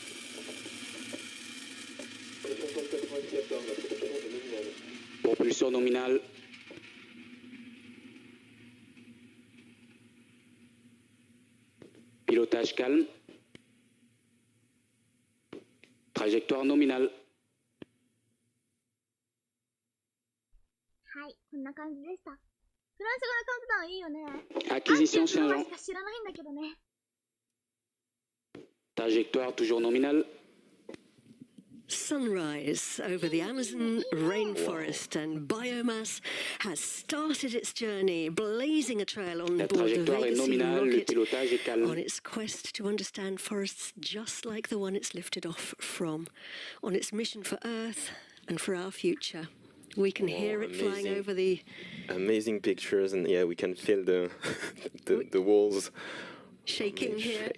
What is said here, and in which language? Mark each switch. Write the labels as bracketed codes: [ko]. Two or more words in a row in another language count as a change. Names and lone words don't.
[fr] Propulseur nominal. Pilotage calme. Trajectoire nominale. [ja] はい、こんな感じでした。フランス語のカウントダウンいいよね。 [fr] Acquisition [ja] しか [fr] changeant. [ja] 知らないんだけどね。 [fr] Trajectoire toujours nominale. [en] Sunrise over the Amazon rainforest, and Biomass has started its journey, blazing a trail on [fr] La [en] board the [fr] trajectoire est [en] Vega-C [fr] nominale, le [en] rocket [fr] pilotage est calme. [en] on its quest to understand forests just like the one it's lifted off from, on its mission for Earth and for our future. We can hear it flying amazing. over the Amazing pictures, and yeah, we can feel the the walls shaking here